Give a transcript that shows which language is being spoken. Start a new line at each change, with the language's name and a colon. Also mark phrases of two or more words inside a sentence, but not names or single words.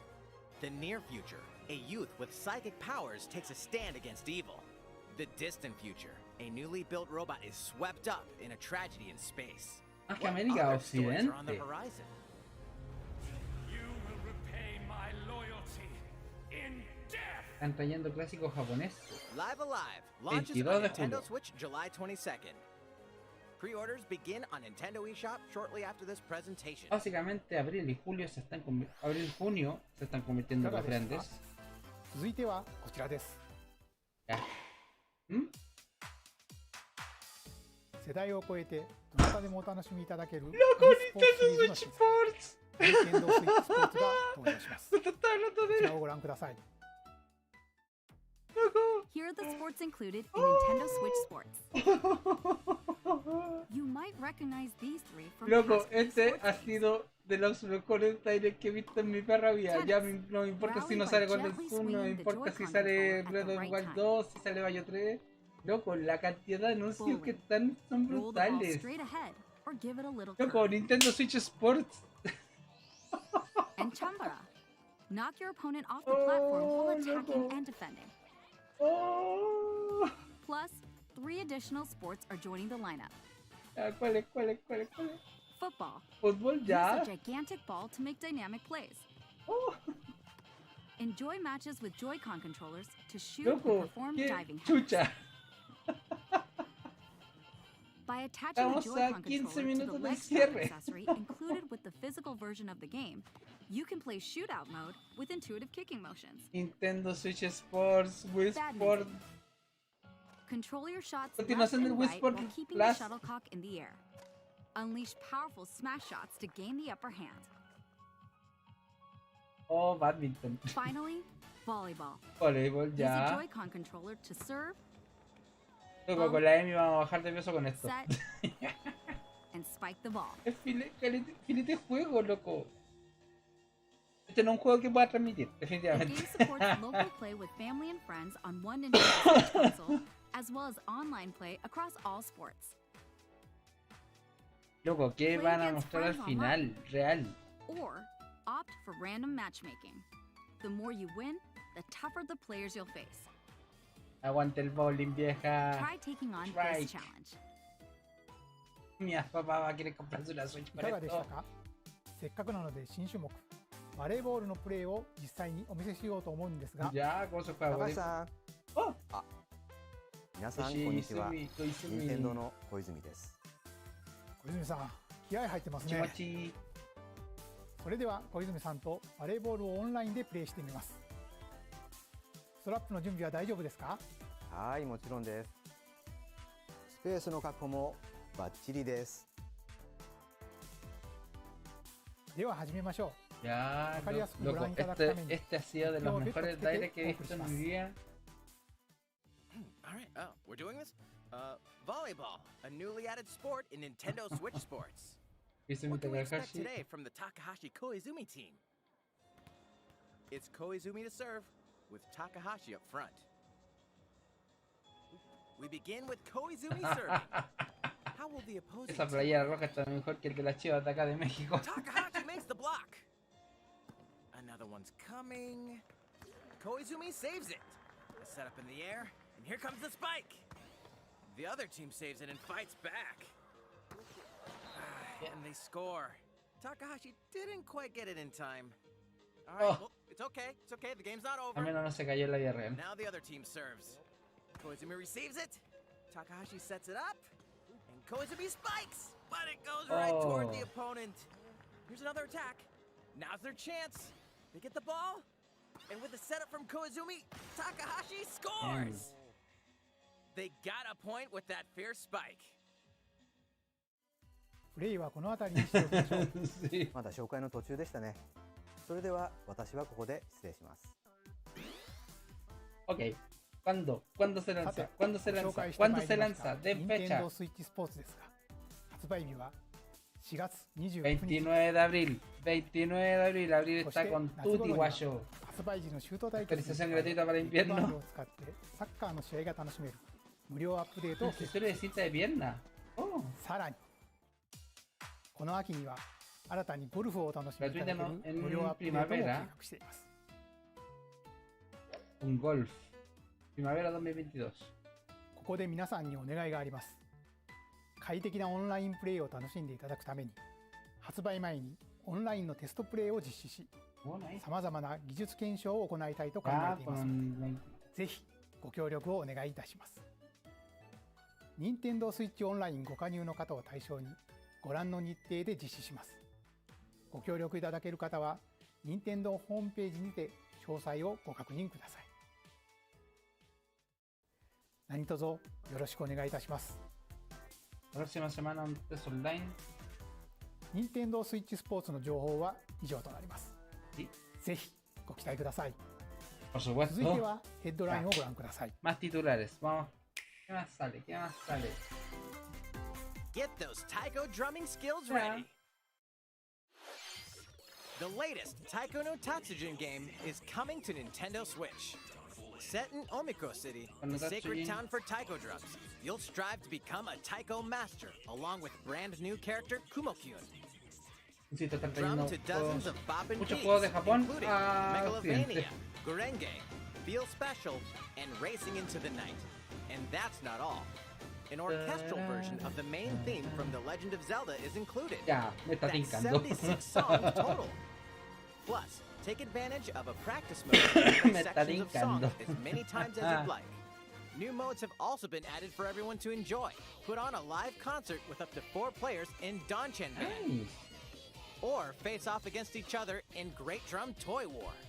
English: The near future, a youth with psychic powers takes a stand against evil. The distant future, a newly built robot is swept up in a tragedy in space. What other stories are on the horizon? You will repay my loyalty in death.
Spanish: Están trayendo clásicos japoneses.
English: Live Alive launches on Nintendo Switch July 22nd. Pre-orders begin on Nintendo eShop shortly after this presentation.
Spanish: Básicamente abril y julio se están abril y junio se están convirtiendo en los grandes.
Japanese: 続いてはこちらです。世代を超えてどなたでもお楽しみいただける e スポーツシリーズの新作、Nintendo Switch Sports が登場します。こちらをご覧ください。
English: Here are the sports included in Nintendo Switch Sports. You might recognize these 3 from
Spanish: Loco, este ha sido de los mejores trailers que he visto en mi perra vida. Ya no me importa si no sale Golden Sun, no me importa si sale Breath of the Wild 2, si sale Bayo 3. Loco, la cantidad de anuncios que están son brutales. Loco, Nintendo Switch Sports.
English: And Chambara. Knock your opponent off the platform while attacking and defending. Plus, 3 additional sports are joining the lineup.
Spanish: ¿Cuál es?
English: Football.
Spanish: Fútbol ya.
English: Use a gigantic ball to make dynamic plays. Enjoy matches with Joy-Con controllers to shoot and perform diving hacks. By attaching a Joy-Con controller to the leg strap accessory included with the physical version of the game, you can play shootout mode with intuitive kicking motions. Nintendo Switch Sports, Wii Sport. Control your shots left
Spanish: Continuación del
English: and Wii right Sport while keeping the Plus. shuttlecock in the air. Unleash powerful smash shots to gain the upper hand. Oh, badminton. Finally, volleyball.
Spanish: Voleibol,
English: Use a
Spanish: ya.
English: Joy-Con controller to serve,
Spanish: Loco, con la Emi vamos a bajar de peso con esto.
English: set, and spike the ball.
Spanish: Es filete juego, loco. Este no es un juego que pueda transmitir,
English: The
Spanish: definitivamente.
English: game supports local play with family and friends on one Nintendo Switch console, as well as online play across all sports.
Spanish: Loco, ¿qué
English: Play
Spanish: van a
English: against
Spanish: mostrar al
English: friends
Spanish: final?
English: online.
Spanish: Real.
English: Or opt for random matchmaking. The more you win, the tougher the players you'll face.
Spanish: Aguante el bowling, vieja.
English: Try taking on Strike. this challenge.
Spanish: Mi papá va a querer comprarse una Switch
Japanese: い
Spanish: para
Japanese: かがでした
Spanish: esto.
Japanese: か？せっかくなので新種目バレーボールのプレーを実際にお見せしようと思うんですが、
Spanish: Ya, ¿cómo se juega?
Japanese: 高橋さん、 Oh, 皆さんこんにちは。 Koizumi, 任天堂 Koizumi. の小泉です。小泉さん気合入ってますね。 Chimochi. それでは小泉さんとバレーボールをオンラインでプレーしてみます。ストラップの準備は大丈夫ですか？はい、もちろんです。スペースの確保もバッチリです。では始めましょ
Spanish: Ya, Ojalá loco, Blanca también. este ha sido de los mejores aires que he visto en mi vida.
English: All right, we're doing this? Volleyball, a newly added sport in Nintendo Switch Sports. Koizumi What can we expect Takahashi. today from the Takahashi Koizumi team? It's Koizumi to serve, with Takahashi up front. We begin with Koizumi serving. How will the opposing
Spanish: Esa playera roja está mejor que el de las Chivas de acá de México.
English: Takahashi makes the block. Another one's coming. Koizumi saves it. A set up in the air, and here comes the spike. The other team saves it and fights back. And they score. Takahashi didn't quite get it in time. All right, Oh. well, it's okay. It's okay. The game's not
Spanish: Al
English: over.
Spanish: menos no se cayó en la vida real.
English: Now the other team serves. Koizumi receives it. Takahashi sets it up. And Koizumi spikes. But it goes right toward the Oh. opponent. Here's another attack. Now's their chance. They get the ball. And with the setup from Koizumi, Takahashi scores. They got a point with that fierce spike.
Japanese: う。プレーはこの辺りにしておきましょう。
Spanish: Sí.
Japanese: まだ紹介の途中でしたね。それでは私はここで失礼します。
Spanish: Ok. ¿Cuándo? ¿Cuándo se
Japanese: さ
Spanish: lanza?
Japanese: て、
Spanish: ¿Cuándo se
Japanese: ご紹
Spanish: lanza?
Japanese: 介して
Spanish: ¿Cuándo
Japanese: まい
Spanish: se
Japanese: りました
Spanish: lanza? De
Japanese: 任天
Spanish: fecha.
Japanese: 堂スイッチスポーツですが、発売日は4月29日。
Spanish: 29 de abril. 29 de abril. Abril
Japanese: そして
Spanish: está con
Japanese: 夏頃
Spanish: tutti
Japanese: には
Spanish: guayo.
Japanese: 発売時のシュート対決
Spanish: Actualización gratuita para
Japanese: バンド
Spanish: invierno.
Japanese: を使ってサッカーの試合が楽しめる無料アップデートを決
Spanish: Accesorio de cinta de pierna. Oh.
Japanese: さらにこの秋には新たにゴルフをお楽しみいただける
Spanish: Gratuita, ¿no? En
Japanese: 無料アップデートも計
Spanish: primavera.
Japanese: 画しています。
Spanish: Un golf. Primavera 2022.
Japanese: ここで皆さんにお願いがあります。快適なオンラインプレイを楽しんでいただくために発売前にオンラインのテストプレイを実施し、
English: Oh, nice.
Japanese: さまざまな技術検証を行いたいと考え Ah, ていますので、
Spanish: con...
Japanese: ぜひご協力をお願いいたします。任天堂スイッチオンラインご加入の方を対象にご覧の日程で実施します。ご協力いただける方は任天堂ホームページにて詳細をご確認ください。何卒よろしくお願いいたします。
Spanish: Próxima semana un
English: test online.
Japanese: 任天堂スイッチスポーツの情報は以上となります。
Spanish: Sí.
Japanese: ぜひご期待ください。
Spanish: Por
Japanese: 続いて
Spanish: supuesto.
Japanese: はヘッドラインをご覧ください。
Spanish: Más titulares. Vamos. ¿Qué más sale? ¿Qué más sale?
English: Get those taiko drumming skills Yeah. ready. The latest Taiko no Tatsujin game is coming to Nintendo Switch. Set in Omiko City, the sacred town for taiko drums, you'll strive to become a taiko master, along with brand new character Kumo-kyun.
Spanish: Insisto, están
English: Drum
Spanish: trayendo
English: to dozens of bop and
Spanish: muchos
English: beats,
Spanish: juegos de Japón
English: including a Megalovania,
Spanish: Occidente.
English: Gurenge, Feel Special, and Racing into the Night. And that's not all. An orchestral version of the main theme from The Legend of Zelda is included.
Spanish: Ya, me está
English: That's
Spanish: tincando.
English: 76 songs total. Plus, take advantage of a practice mode to play
Spanish: Me está
English: sections of songs
Spanish: tincando.
English: as many times as you'd like. New modes have also been added for everyone to enjoy. Put on a live concert with up to 4 players in Danchan Band. Nice. Or face off against each other in Great Drum Toy War.